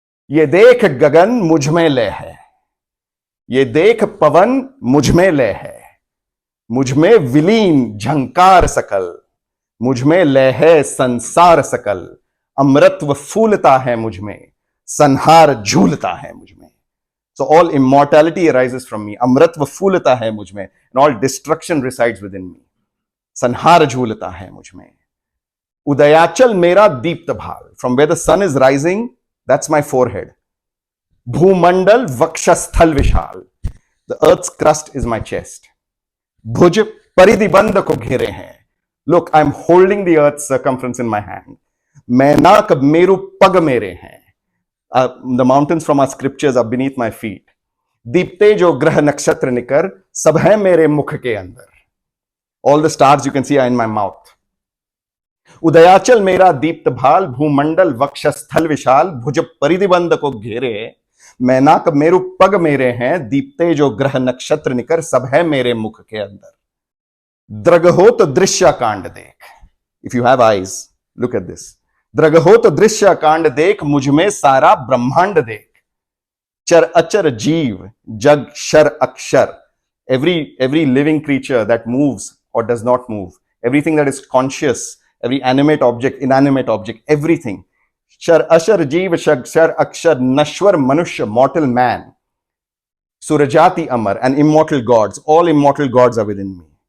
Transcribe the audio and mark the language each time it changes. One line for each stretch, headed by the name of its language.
Hindi: ये देख गगन मुझ में लय है, ये देख पवन मुझ में लय है। मुझ में विलीन झंकार सकल, मुझ में लय है संसार सकल। अमृतत्व फूलता है मुझ में, संहार झूलता है मुझ में।
English: So all immortality arises from me.
Hindi: अमृतत्व फूलता है मुझ में,
English: and all destruction resides within me.
Hindi: संहार झूलता है मुझ में। उदयाचल मेरा दीप्त भाल,
English: from where the sun is rising, that's my forehead.
Hindi: भूमंडल वक्षस्थल विशाल,
English: the earth's crust is my chest.
Hindi: भुज परिधिबंध को घेरे हैं,
English: look, I'm holding the earth's circumference in my hand.
Hindi: Mainak मेरु पग मेरे हैं,
English: The mountains from our scriptures are beneath my feet.
Hindi: दीप्ते जो ग्रह नक्षत्र निकर सब है मेरे मुख के अंदर.
English: All the stars you can see are in my mouth.
Hindi: उदयाचल मेरा दीप्त भाल, भूमंडल वक्षस्थल विशाल, भुज परिधिबंध को घेरे, मैनाक मेरु पग मेरे हैं, दीप्ते जो ग्रह नक्षत्र निकर सब है मेरे मुख के अंदर. द्रगहोत दृश्य कांड देख.
English: If you have eyes, look at this.
Hindi: द्रगहोत दृश्य कांड देख, मुझ में सारा ब्रह्मांड देख. चर अचर जीव जग शर अक्षर.
English: Every living creature that moves or does not move, everything that is conscious, every animate object, inanimate object, everything.
Hindi: Shar ashar jeev shar akshar nashwar manushya,
English: mortal man.
Hindi: Surajati amar,
English: and immortal gods. All immortal gods are within me.